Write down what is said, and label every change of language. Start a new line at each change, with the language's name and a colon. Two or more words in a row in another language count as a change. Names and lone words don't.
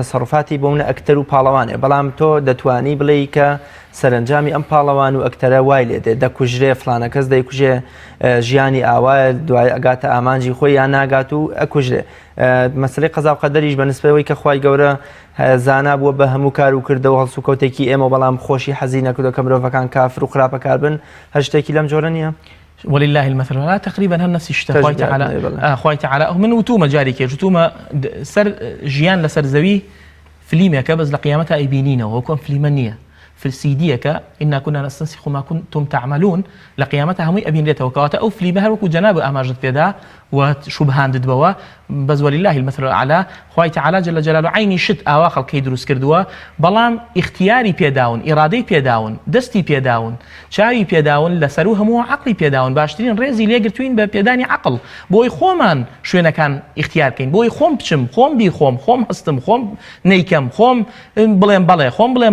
Central Kurdish: تەسەڕفاتی بۆ منە ئەکتەر و پاڵەوانێ بەڵام تۆ دەتوانی بڵێی کە سەرنجامی ئەم پاڵەوان و ئەکتەرە وای لێدێ دەکوژرێ فلانە کەس دەیکوژێ ژیانی ئاوایە دوای ئەگاتە ئامانجی خۆی یان ناگات و ئەکوژرێ مەسەلەی قەزا و قەدەریش بە نسبەوەی کە خوای گەورە زانا بووە بە هەموو کار و کردەوە هەڵسو کەوتێکی ئێمە بەڵام خۆشی حەزی نەکردو کە مرۆڤەکان کافر و خراپە کار بن هەر شتێکی لەم جۆرە نییە
Arabic: ولله المثل لا تقريبا هم نفس الشيء
Central Kurdish: خوای تەعالا من وتومە جارێکی وتومە سەر ژیان لەسەر زەوی فلیمێکە بەس لە قیامەتە ئەیبینینەوە وەکو ئەم فلیمە نییە فسیدیەکە
Arabic: إنا كنا نستنسخ ما كنتم تعملون
Central Kurdish: لە قیامەتە هەمووی ئەبینرێتەوە کەواتە ئەو فلیمە هەر وەکو جەناب ئاماژت پێدا و شوبهاندت بەوە بەس
Arabic: ولله المثل الأعلى
Central Kurdish: خوای تەعالا
Arabic: جل جلاله
Central Kurdish: عینی شت ئاوا خەڵکەی دروست کردووە بەڵام ئیختیاری پێداون ئیرادەی پێداون دەستی پێداون چاوی پێداون لەسەر و هەموو عەقلی پێداون باشترین ڕێزی لێگرتوین بە پێدانی عەقڵ بۆی خۆمان شوێنەکان ئیختیارکەین بۆی خۆم بچم خۆم بیخۆم خۆم هەستم خۆم نەیکەم خۆم بڵێم بەڵێ خۆم بڵێم